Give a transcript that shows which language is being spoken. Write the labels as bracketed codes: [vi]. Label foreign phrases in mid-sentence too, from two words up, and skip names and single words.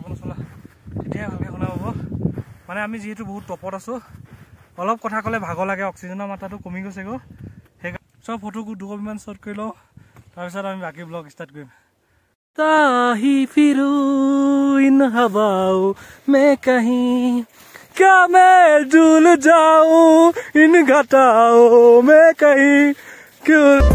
[as] অকণ চলা তেতিয়াহে ভালকৈ শুনা পাব। মানে আমি যিহেতু বহুত টপত আছোঁ, অলপ কথা ক'লে ভাগৰ লাগে, অক্সিজেনৰ মাত্ৰাটো কমি গৈছেগৈ। সেইকাৰণে চব ফটো 2 কপিমান শ্বট কৰি লওঁ, তাৰপিছত আমি বাকী [en] blog start [as] কৰিম। [hi] ताही फिरूं इन हवाओं में कहीं, क्या मैं डूल जाऊं इन घटाओं में कहीं, क्यों